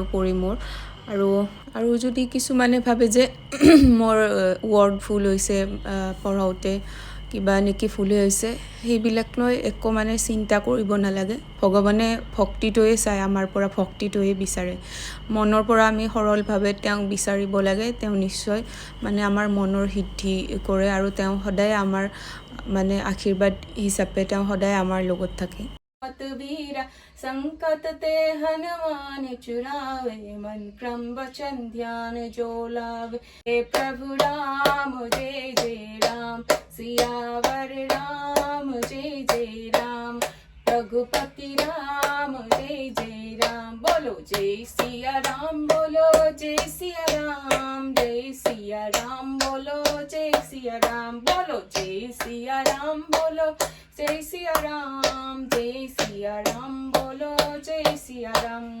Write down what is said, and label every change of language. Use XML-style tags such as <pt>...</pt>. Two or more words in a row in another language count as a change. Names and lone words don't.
<as>পঢ়ি মোৰ আৰু যদি কিছুমানে ভাবে যে মোৰ ৱৰ্ড ভুল হৈছে পঢ়াওঁতে কিবা নেকি ভুল হৈছে সেইবিলাক লৈ একো মানে চিন্তা কৰিব নালাগে ভগৱানে ভক্তিটোৱে চাই আমাৰ পৰা ভক্তিটোৱে বিচাৰে মনৰ পৰা আমি সৰলভাৱে তেওঁক বিচাৰিব লাগে তেওঁ নিশ্চয় মানে আমাৰ মনৰ সিদ্ধি কৰে আৰু তেওঁ সদায় আমাৰ মানে আশীৰ্বাদ হিচাপে তেওঁ সদায় আমাৰ লগত থাকে</as> <hi>वीर संकट ते हनुमान चुरावे मन क्रम वचन ध्यान जो लावे हे प्रभु राम जय जय राम सियावर राम जय जय राम रघुपति राम जय जय राम बोलो जय सिया राम बोलो जय सिया राम जय सिया राम बोलो जय सिया राम बोलो जय सिया राम बोलो जय सिया राम बोलो जय सिया राम</hi>